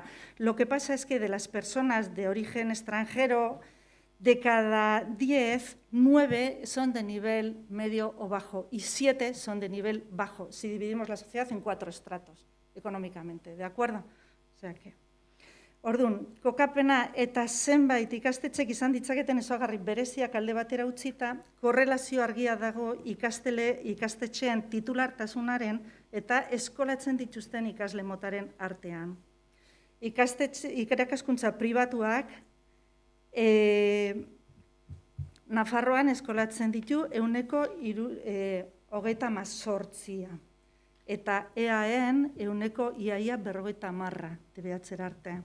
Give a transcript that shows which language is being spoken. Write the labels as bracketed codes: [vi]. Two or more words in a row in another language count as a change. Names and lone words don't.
[es] Lo que pasa es que de las personas de origen extranjero, de cada 10, 9 son de nivel medio o bajo y 7 son de nivel bajo, si dividimos la sociedad en 4 estratos económicamente, ¿de acuerdo? O sea que... [eu] Orduan, kokapena eta zenbait ikastetxek izan ditzaketen ezaugarri bereziak alde batera utzita, korrelazio argia dago ikastetxeen titulartasunaren eta eskolatzen dituzten ikasle motaren artean. irakaskuntza pribatuak Nafarroan eskolatzen ditu 38%, eta EAEn iaia 50% DBH arte.